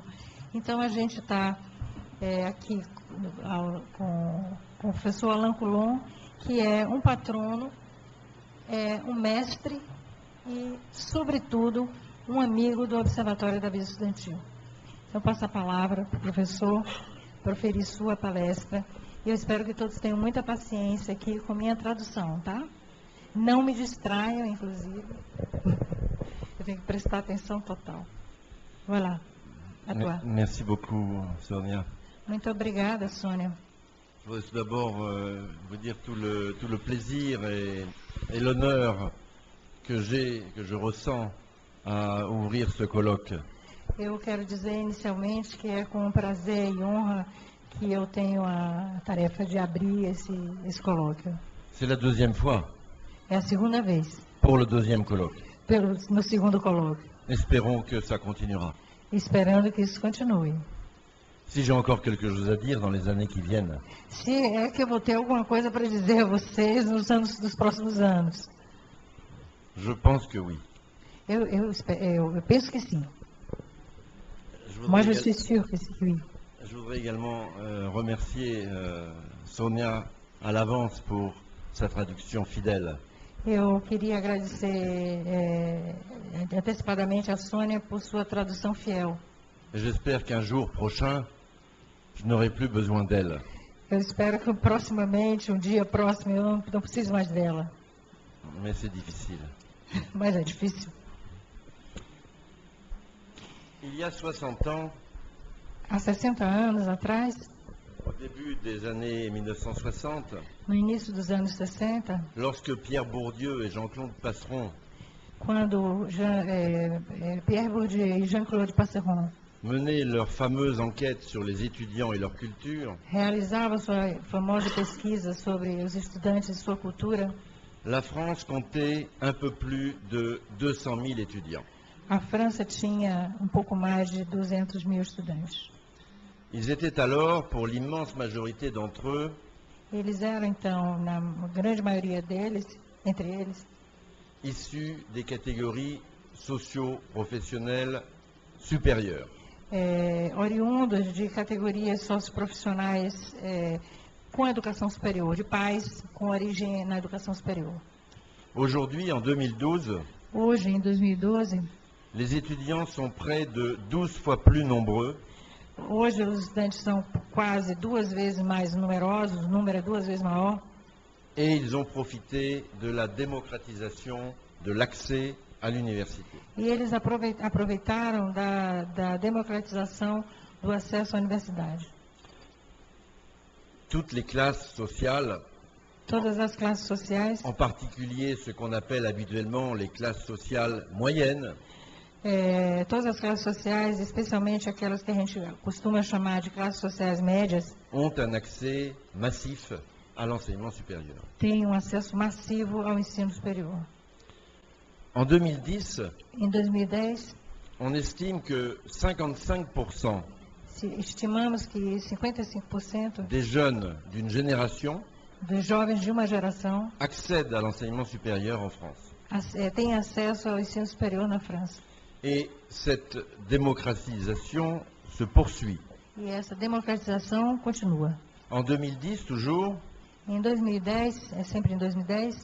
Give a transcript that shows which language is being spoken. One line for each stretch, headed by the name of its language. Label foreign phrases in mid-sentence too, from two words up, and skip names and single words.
Portuguese: Então, a gente está aqui com o professor Alain Coulon, que é um patrono, um mestre e, sobretudo, um amigo do Observatório da Vida Estudantil. Então, passo a palavra para o professor proferir sua palestra. E eu espero que todos tenham muita paciência aqui com minha tradução, tá? Não me distraiam, inclusive. Eu tenho que prestar atenção total.
French: Voilà. À toi. Merci beaucoup, Sonia.
Portuguese: Muito obrigada, Sônia.
French: Je voudrais tout d'abord vous dire tout le plaisir et l'honneur que je ressens à ouvrir ce colloque.
Portuguese: Eu quero dizer inicialmente que é com prazer e honra que eu tenho a tarefa de abrir esse colóquio.
French: C'est la deuxième fois
Portuguese: É a segunda vez,
French: pour le deuxième colloque.
Portuguese: no segundo colóquio.
French: Espérons que ça continuera.
Portuguese: Esperando que isso continue.
French: Si j'ai encore quelque chose à dire dans les années qui viennent,
Portuguese: Se é que eu vou ter alguma coisa para dizer a vocês nos próximos anos.
French: je pense que oui.
Portuguese: Eu penso que sim.
French: Moi, je suis sûre que oui. Je voudrais également remercier Sonia à l'avance pour sa traduction fidèle.
Portuguese: Eu queria agradecer antecipadamente a Sônia por sua tradução fiel.
French: Et j'espère qu'un jour prochain, je n'aurai plus besoin d'elle.
Portuguese: Eu espero que proximamente, um dia próximo, eu não preciso mais dela.
French: Mais c'est difficile.
Portuguese: Mas é difícil.
French: Il y a 60 ans,
Portuguese: Há 60 anos atrás,
French: au début des années 1960,
Portuguese: no início dos anos 60,
French: lorsque Pierre Bourdieu et Jean-Claude Passeron
Portuguese: quando Pierre Bourdieu e Jean-Claude Passeron
French: menaient leur fameuse enquête sur les étudiants et leur culture,
Portuguese: realizavam sua famosa pesquisa sobre os estudantes e sua cultura,
French: la France comptait un peu plus de 200 000 étudiants.
Portuguese: a França tinha um pouco mais de 200 mil estudantes.
French: Ils étaient alors, pour l'immense majorité d'entre eux,
Portuguese: Eles eram, então, na grande maioria deles, entre eles,
French: issus des catégories socio-professionnelles supérieures.
Portuguese: Oriundos de categorias socioprofissionais com educação superior, de pais com origem na educação superior.
French: Aujourd'hui, en 2012,
Portuguese: Hoje, em 2012,
French: les étudiants sont près de 12 fois plus nombreux
Portuguese: hoje os estudantes são quase 2 vezes mais numerosos, o número é 2 vezes maior,
French: et ils ont profité de la démocratisation de l'accès à l'université.
Portuguese: e eles aproveitaram da democratização do acesso à universidade.
French: Toutes les classes sociales,
Portuguese: Todas as classes sociais,
French: en particulier ce qu'on appelle habituellement les classes sociales moyennes,
Portuguese: todas as classes sociais, especialmente aquelas que a gente costuma chamar de classes sociais médias,
French: ont un accès massif à l'enseignement supérieur.
Portuguese: têm um acesso massivo ao ensino superior.
French: En 2010,
Portuguese: Em 2010,
French: on estime que 55%
Portuguese: estimamos que 55%
French: des jeunes d'une génération
Portuguese: dos jovens de uma geração
French: accèdent à l'enseignement supérieur en France.
Portuguese: têm acesso ao ensino superior na França.
French: Et cette démocratisation se poursuit.
Portuguese: E essa democratização continua.
French: En 2010, toujours,
Portuguese: Em 2010, é sempre em 2010,